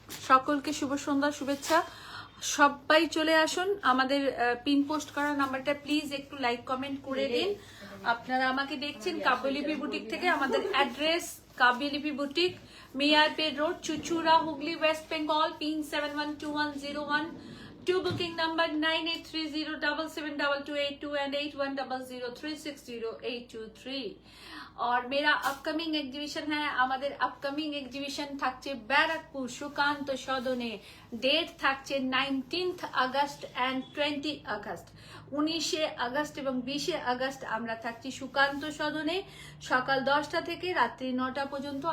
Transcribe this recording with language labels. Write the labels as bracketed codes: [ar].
[bn] সকলকে শুভ সন্ধ্যা, শুভেচ্ছা। সবাই চলে আসুন। আমাদের পিন পোস্ট করা নাম্বারটা প্লিজ একটু লাইক কমেন্ট করে দিন। আপনারা আমাকে দেখছেন কাব্যলিপি বুটিক থেকে। আমাদের address কাব্যলিপি boutique, মেয়ারপেট road, Chuchura, Hooghly, West Bengal, pin 712101। [en] To booking number 9830772282 and 8100360823। [hi] और मेरा अपकमिंग एग्जीबिशन है, [bn] আমাদের আপকামিং এক্সিবিশন থাকছে ব্যারাকপুর সুকান্ত সদনে। ডেট থাকছে 19 আগস্ট এন্ড 20 আগস্ট। 19 আগস্ট এবং 20 আগস্ট আমরা থাকছি সুকান্ত সদনে, সকাল 10টা থেকে রাত্রি 9টা পর্যন্ত।